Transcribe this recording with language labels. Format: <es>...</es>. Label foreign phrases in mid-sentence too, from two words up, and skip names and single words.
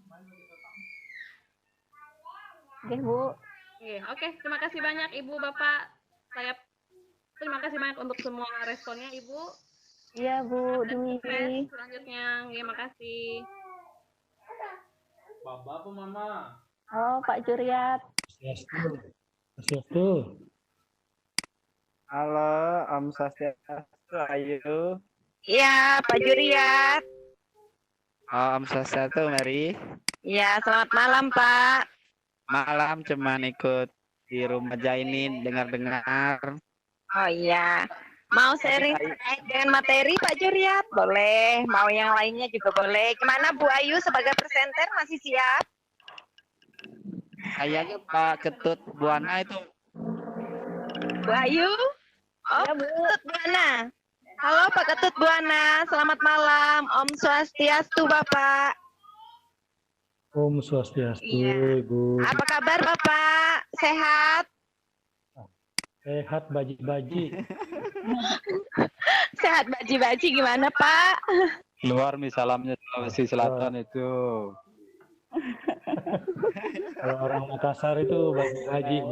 <id>Oke, Bu. Oke, terima kasih banyak Ibu, Bapak. Saya terima kasih banyak untuk semua responnya, Ibu. Iya, Bu Dwi. Selanjutnya, terima kasih. Bapak apa Mama? Oh, Pak Juryat. Swastiastu. Halo,</id> <sa>Om Swastiastu,</sa> <id>Ayu. Iya, Pak Juryat.</id> <sa>Om Swastiastu,</sa> <id>Mary. Iya, selamat malam, Pak. Malam cuman ikut di rumah aja ini dengar-dengar. Oh iya. Mau sharing terkait dengan materi Pak Juryat? Boleh. Mau yang lainnya juga boleh. Gimana Bu Ayu sebagai presenter masih siap? Kayaknya Pak Ketut Buana itu. Bu Ayu? Oh, Ya, Bu. Ketut Buana. Halo Pak Ketut Buana, selamat malam.</id> <sa>Om Swastiastu Bapak. Om Swastiastu,</sa> <id>Iya. Ibu. Apa kabar Bapak? Sehat? Sehat baji-baji. Sehat baji-baji gimana Pak? Luar salamnya Sulawesi Selatan itu. Kalau orang Makassar itu baji-baji, Bu.</id>